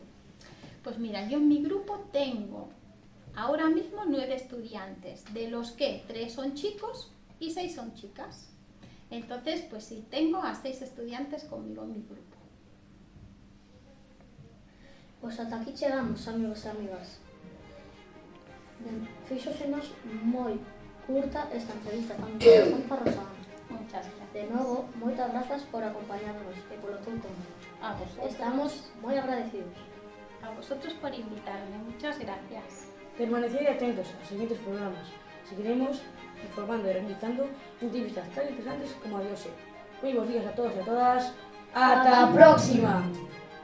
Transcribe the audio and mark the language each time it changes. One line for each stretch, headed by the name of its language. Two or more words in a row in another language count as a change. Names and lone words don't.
Spanish: Pues mira, yo en mi grupo tengo ahora mismo 9 estudiantes, de los que 3 son chicos y 6 son chicas. Entonces, pues sí, tengo a 6 estudiantes conmigo en mi grupo.
Galician: Pues ata aquí chegamos, amigos e amigas. Fíxosenos moi curta esta entrevista tan interesante para Rosana.
Spanish: Muchas gracias.
Galician: De novo, moitas grazas por acompañarnos e polo teu tempo.
Spanish: A vosotros.
Galician: Estamos moi agradecidos.
Spanish: A vosotros por invitarme. Muchas gracias. Permaneced atentos a los siguientes programas. Seguiremos informando y realizando entrevistas tan interesantes como a Dios. Muy buenos días a todos y a todas. ¡Hasta la próxima!